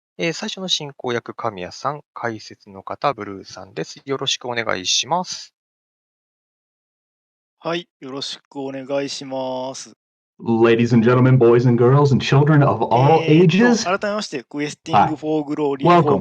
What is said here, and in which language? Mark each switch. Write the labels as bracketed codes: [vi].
[ja] 最初の進行役、神谷さん、解説の方、ブルーさんです。よろしくお願いします。はい、よろしくお願いします。 [en] Ladies and gentlemen, boys and girls, and children of all ages, [ja] 改めまして、クエスティング・ [en] hi, [ja] フォー・グローリー・ホー